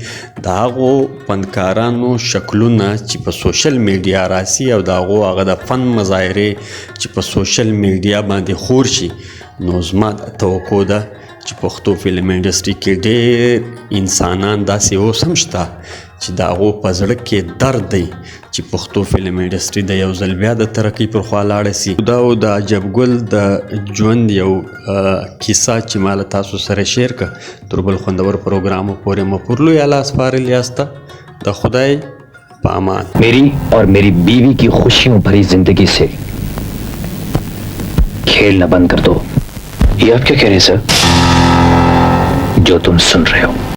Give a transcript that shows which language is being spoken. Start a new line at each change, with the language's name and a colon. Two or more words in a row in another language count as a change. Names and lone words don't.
Pashto: د هغو فنکارانو شکلونه چې په سوشل میډیا راسي او د هغو هغه د فن مظاهرې چې په سوشل میډیا باندې خور شي نو زما توقع ده چې پښتو فلم انډسټري کې ډېر انسانان داسې اوس هم شته چې د هغو په زړه کې درد دی چې پښتو فلم انډسټري د یو ځل بیا د ترقۍ پر خوا لاړه سي. دا و د عجب ګل د ژوند یو کیسه چې ما له تاسو سره شیر که. تر بل خوندور پروګرامو پورې مو پر لوی الله سپارل یاسته. د خدای पामान।
Hindi: मेरी और मेरी बीवी की खुशियों भरी जिंदगी से खेलना बंद कर दो। ये आप क्या कह रहे हैं सर? जो तुम सुन रहे हो